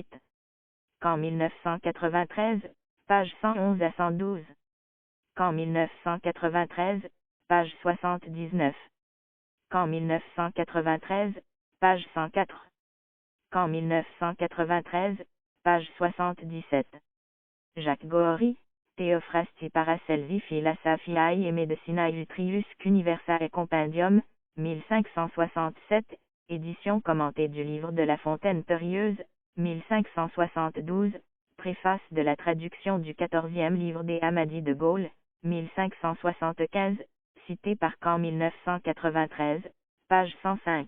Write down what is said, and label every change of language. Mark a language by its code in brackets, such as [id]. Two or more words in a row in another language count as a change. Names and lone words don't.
[fr] Camp 1993, page 111 à 112. Camp 1993, page 79. Camp 1993, page 104. Camp 1993, page 77. Jacques Gohori, Theophrastii Paracelsi Philosophiae et Medicinae Utrius Universa et Compendium, 1567, édition commentée du livre de La Fontaine Périlleuse, 1572, préface de la traduction du 14e livre des Amadis de Gaulle, 1575, cité par Camp 1993, page 105.